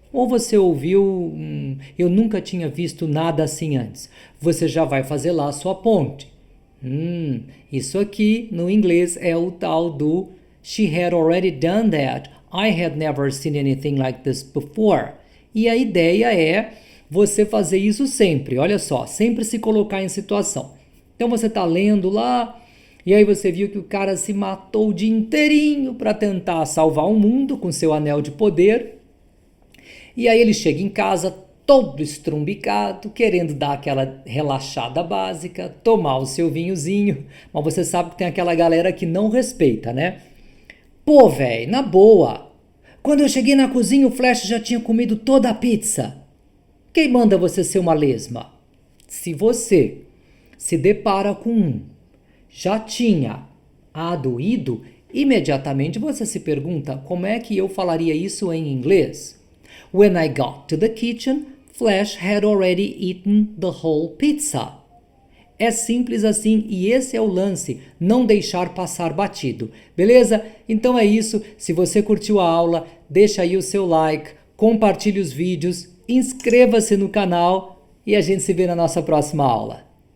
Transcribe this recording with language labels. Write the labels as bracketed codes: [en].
[pt] Ou você ouviu, eu nunca tinha visto nada assim antes. Você já vai fazer lá a sua ponte. Isso aqui no inglês é o tal do [en] she had already done that. I had never seen anything like this before. [pt] E a ideia é você fazer isso sempre. Olha só, sempre se colocar em situação. Então você está lendo lá e aí você viu que o cara se matou o dia inteirinho para tentar salvar o mundo com seu anel de poder. E aí ele chega em casa todo estrumbicado, querendo dar aquela relaxada básica, tomar o seu vinhozinho. Mas você sabe que tem aquela galera que não respeita, né? Pô, velho, na boa. Quando eu cheguei na cozinha, o Flash já tinha comido toda a pizza. Quem manda você ser uma lesma? Se você se depara com já tinha ido, imediatamente você se pergunta como é que eu falaria isso em inglês. [en] When I got to the kitchen, Flash had already eaten the whole pizza. [pt] É simples assim e esse é o lance, não deixar passar batido, beleza? Então é isso, se você curtiu a aula, deixa aí o seu like, compartilhe os vídeos, inscreva-se no canal e a gente se vê na nossa próxima aula.